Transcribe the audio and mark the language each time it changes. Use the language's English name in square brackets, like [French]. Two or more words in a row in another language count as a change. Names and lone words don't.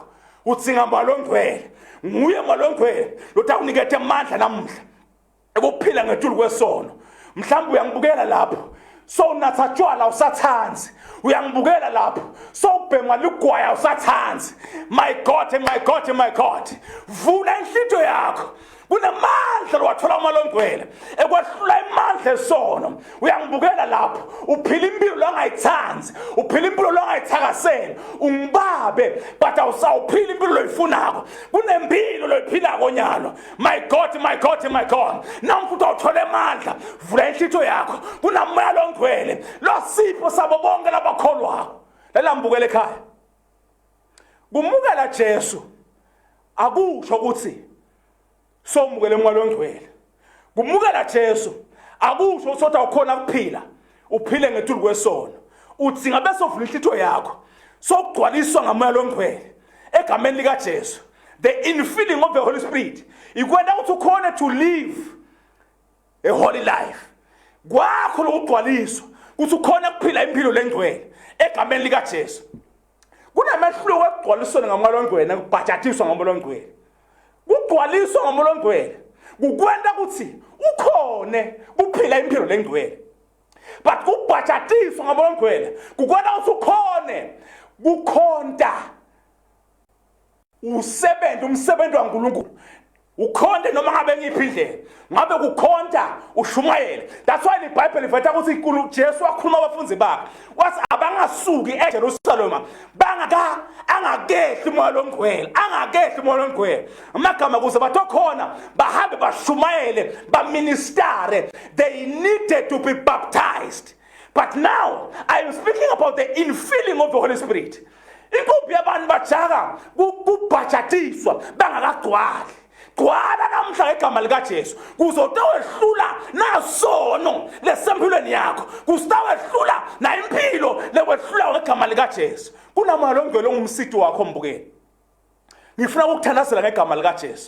[Swati] Utsinga Moya loNgcwele. Nguye Moya loNgcwele lotakunikethe amandla namuhla ekuphila ngetulu kwesono. Mhlawumbe uyangibukela lapho so unatha tshwala usathanzi. Uyangibukela lapho so ubhema ligwaya usathanzi. [English] My God, my God, my God. [Swati] Vula inhlitho yakho. Kunamandla lowathola Moya loNgcwele ekwehlula imandla esono. Uyangibukela lapho uphila impilo longayithanzi, uphila impilo longayithakasela. Ungibabe but awusawuphila impilo loyifunako. Kunempilo loyiphila konyalo. [English] My God, my God, my God. [Swati] Namfuthi awuthola amandla. Vula inhlitho yakho. Kunamoya loNgcwele losipho sabo bonke labakholwako. Lelambukele ekhaya. Kumukela Jesu akusho ukuthi so umukele Moya loNgcwele. Kumukela Jesu akusho ukuthi awukhona kuphila uphile ngetulu kwesono. Uthi ngabe sovula inhlitho yakho so ugcwaliswa ngamoya loNgcwele egameni lika Jesu. [English] The infilling of the Holy Spirit [Swati] ikwenda ukuthi ukhone [English] to live a holy life. [Swati] Kwakho lokugcwaliswa ukuthi ukhona kuphila impilo lengcwele egameni lika Jesu. Kunamehluko ekugcwalisweni ngamoya loNgcwele nekubhajatiswa ngamoya loNgcwele. Kugcwaliswa ngamoya loNgcwele kukwenda ukuthi ukhone kuphila impilo lengcwele. But kubhajatiswa ngamoya loNgcwele kukwenda ukuthi ukhone kukhonta usebenza umsebenzi waNkulunkulu. Ukhonde noma ngabe ngiphi indlela. Ngabe kukhonta ushumayela. [English] That's why [Swati] iBhayibheli liveta ukuthi Jesu wakhuluma abafunzi bakhe. Wathi abangasuki eJerusalema angakehli Moya loNgcwele. Angakehli Moya loNgcwele. Amagama kuze bathi khona bahambe bashumayele baministere. [English] They needed to be baptized. But now I am speaking about the infilling of the Holy Spirit. [Swati] Inkumbi yabantu bajaka kubhajatiswa bangakagcwali. Gwala namhla egama lika Jesu kuzotawehlula nasono lesempilweni yakho. Kustawehlula na impilo lewehlula ngegama lika Jesu. Kunamoya loNgcwele ongumsidi wakho mbukeli. Ngifuna ukuthandazela ngegama lika Jesu.